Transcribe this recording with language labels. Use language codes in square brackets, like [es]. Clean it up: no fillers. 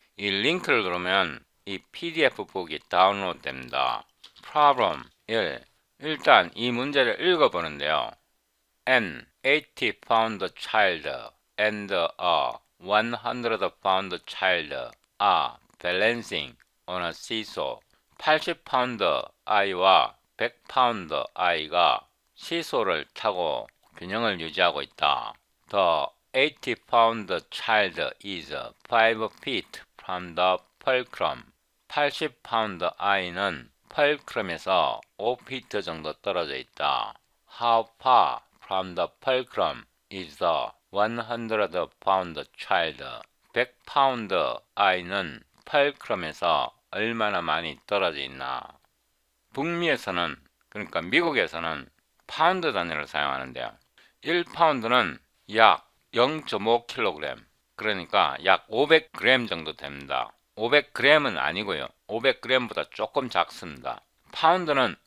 [ko] 이 링크를 누르면 이 PDF 북이 다운로드 됩니다. [en] Problem 1. [ko] 일단 이 문제를 읽어보는데요. [en] An 80-pound child and a 100-pound child are balancing on a seesaw. [ko] 80파운드 아이와 100파운드 아이가 시소를 타고 균형을 유지하고 있다. [en] The 80-pound child is 5 feet from the fulcrum. [ko] 80파운드 아이는 펄크럼에서 5피트 정도 떨어져 있다. [en] How far from the fulcrum is the 100-pound child? [ko] 100파운드 아이는 펄크럼에서 얼마나 많이 떨어져 있나. 북미에서는 그러니까 미국에서는 파운드 단위를 사용하는데요. 1파운드는 약 0.5kg 그러니까 약 500g 정도 됩니다. 500g은 아니고요. 500g보다 조금 작습니다. 파운드는